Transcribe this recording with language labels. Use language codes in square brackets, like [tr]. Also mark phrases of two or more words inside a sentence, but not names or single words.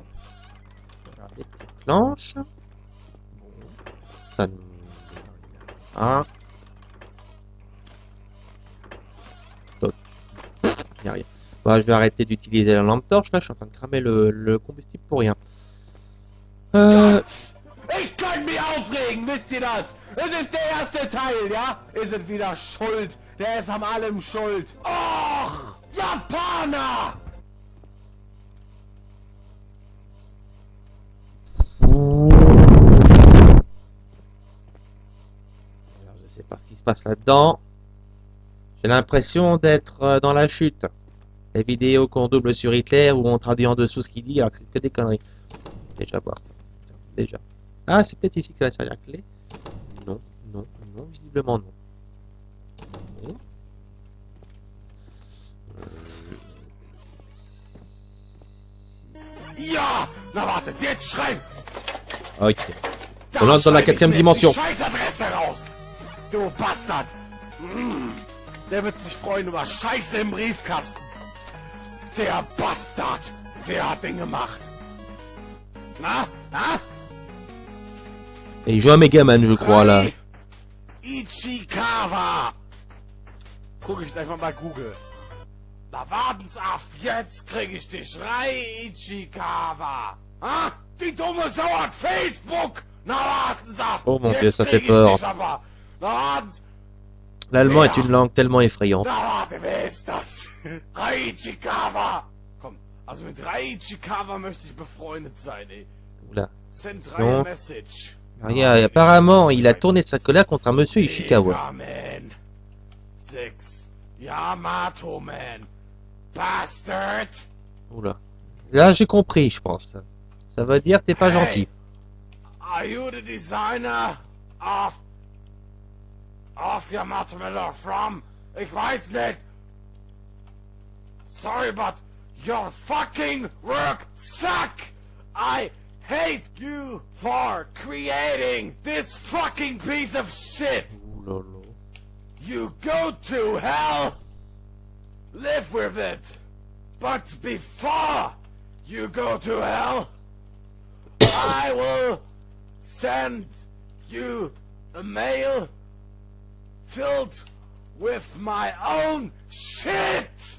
[fr] Voilà, des petites planches. Bon. Ça nous... Ah. Toc. Y a rien. Bah, je vais arrêter d'utiliser la lampe torche, là, je suis en train de cramer le combustible pour rien. [de] Ich kann mich aufregen, wisst ihr das? Es ist der erste Teil, ja? Ihr seid wieder schuld. Der ist an allem schuld. Och, Japaner! [fr] Alors, je sais pas ce qui se passe là-dedans. J'ai l'impression d'être dans la chute. Les vidéos qu'on double sur Hitler ou on traduit en dessous ce qu'il dit alors que c'est que des conneries. Déjà voir ça. Déjà. Ah, c'est peut-être ici que va servir la clé. Non, non, non, visiblement non. Non. [de] Ja! Na wartet, jetzt schreien! [fr] Ok. On entre dans la quatrième dimension. [de] Scheißadresse raus! Du Bastard! Der wird sich freuen über Scheiße im Briefkasten! Der Bastard! Wer hat den gemacht? Na? Na? [fr] Et il joue à Megaman, je crois, là. [de] Ichikawa! Guck ich gleich mal bei Google. Na warten's ab, jetzt krieg ich dich rein, Ichikawa! Ah? Die dumme Sau hat Facebook! Na warten's ab! [fr] Oh mon Dieu, ça [de] Jetzt [fr] fait [de] krieg ich [fr] peur. [de] dich aber. Na warten's! [fr] L'allemand est une langue tellement effrayante. [de] Na warte, wer ist das? Rai Ichikawa! Komm, also mit Rai Ichikawa möchte ich befreundet sein, ey. [fr] Oula. [en] Send [fr] Non. [en] Rai a message. [fr] Regarde, apparemment, il a tourné sa colère contre un monsieur Ishikawa. [en] Man. 6. Yamato Man. [de] Bastard. [fr] Oula. Là, j'ai compris, je pense. Ça veut dire t'es pas Hey. gentil. [en] Are you the designer of Yamato Man or from? [de] Ich weiß nicht. [en] Sorry, but your fucking work suck. I hate you for creating this fucking piece of shit. [fr] Ouh là là. [en] You go to hell. Live with it. But before you go to hell, I will send you a mail filled with my own shit.